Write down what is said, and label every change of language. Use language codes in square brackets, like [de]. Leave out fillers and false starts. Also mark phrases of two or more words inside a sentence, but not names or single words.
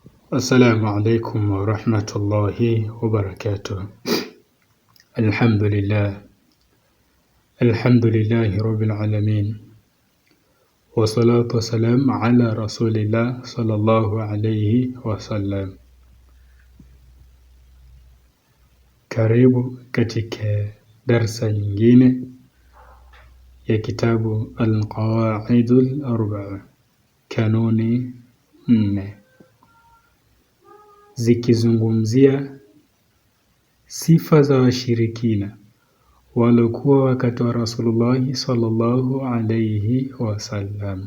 [ar] السلام عليكم ورحمة الله وبركاته. الحمد لله رب العالمين، والصلاة والسلام على رسول الله صلى الله عليه وسلم. [sw] Karibu katika darsa nyingine ya kitabu Al-Qawaidul Arba'a, kanuni 4, zikizungumzia sifa za washirikina waliokuwa wakati wa Rasulullah [ar] صلى الله عليه وسلم.